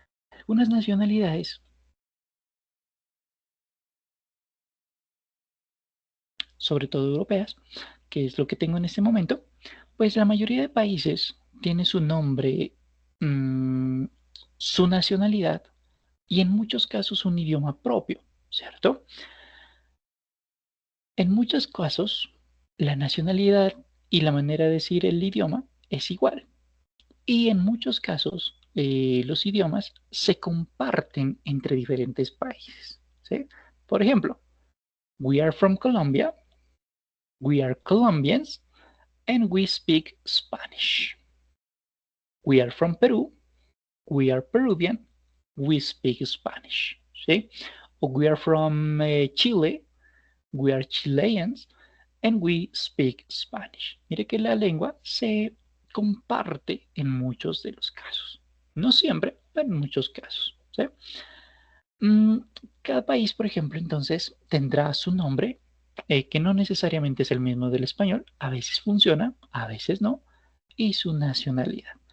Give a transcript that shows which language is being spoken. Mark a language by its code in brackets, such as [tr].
[es] Algunas nacionalidades, sobre todo europeas, que es lo que tengo en este momento, pues la mayoría de países tiene su nombre, mmm, su nacionalidad y en muchos casos un idioma propio, ¿cierto? En muchos casos, la nacionalidad y la manera de decir el idioma es igual. Y en muchos casos, los idiomas se comparten entre diferentes países, ¿sí? Por ejemplo, [en] we are from Colombia, we are Colombians, and we speak Spanish. We are from Peru, we are Peruvian, we speak Spanish, ¿sí? O we are from Chile, we are Chileans, and we speak Spanish. [es] Mire que la lengua se comparte en muchos de los casos. No siempre, pero en muchos casos, ¿sí? Mm, cada país, por ejemplo, entonces tendrá su nombre, que no necesariamente es el mismo del español. A veces funciona, a veces no. Y su nacionalidad.